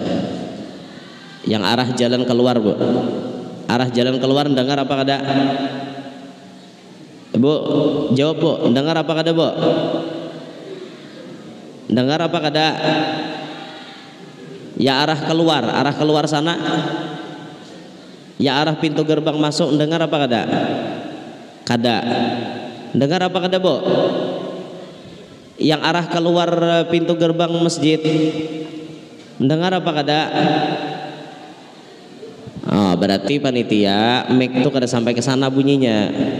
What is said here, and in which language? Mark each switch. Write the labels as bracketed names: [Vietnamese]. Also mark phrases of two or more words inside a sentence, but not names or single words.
[Banjar] Yang arah jalan keluar, Bu. Arah jalan keluar dengar apa kada? Bu, jawab Bu, dengar apa kada Bu? Dengar apa kada? Ya arah keluar sana. Ya arah pintu gerbang masuk dengar apa kada? Kada. Dengar apa kada Bu? Yang arah keluar pintu gerbang masjid dengar apa kada? Oh, berarti panitia mic tuh kada sampai ke sana bunyinya.